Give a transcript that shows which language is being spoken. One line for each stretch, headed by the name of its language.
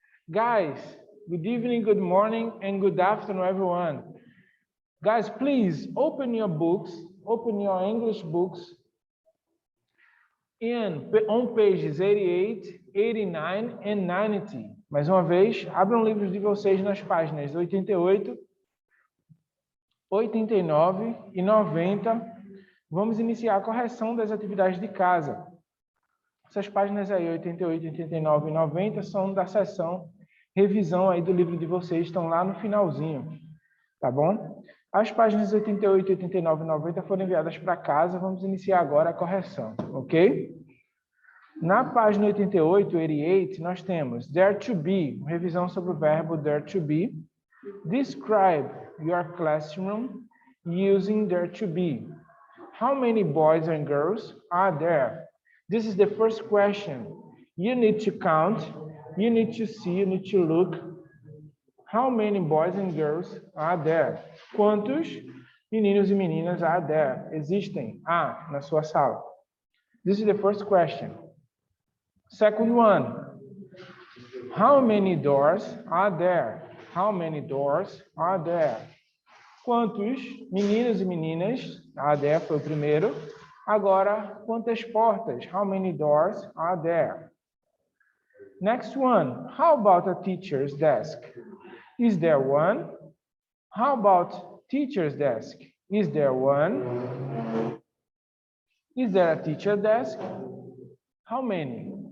English: Guys, good evening, good morning, and good afternoon, everyone. Guys, please open your books, open your English books on pages 88, 89 and 90.
Portuguese: Mais uma vez, abram livros de vocês nas páginas 88, 89 e 90. Vamos iniciar a correção das atividades de casa. Essas páginas aí, 88, 89 e 90, são da seção revisão aí do livro de vocês, estão lá no finalzinho, tá bom? As páginas 88, 89 e 90 foram enviadas para casa, vamos iniciar agora a correção, ok? Na página 88, 88, nós temos there to be, revisão sobre o verbo there to be.
English: Describe your classroom using there to be. How many boys and girls are there? This is the first question. You need to count, you need to see, you need to look. How many boys and girls are there?
Portuguese: Quantos meninos e meninas
English: are there?
Portuguese: Existem na sua sala.
English: This is the first question. Second one. How many doors are there? How many doors are there?
Portuguese: Quantos meninos e meninas are there foi o primeiro. Agora, quantas portas?
English: How many doors are there? Next one. How about a teacher's desk? Is there one? How about teacher's desk? Is there one? Is there a teacher desk? How many?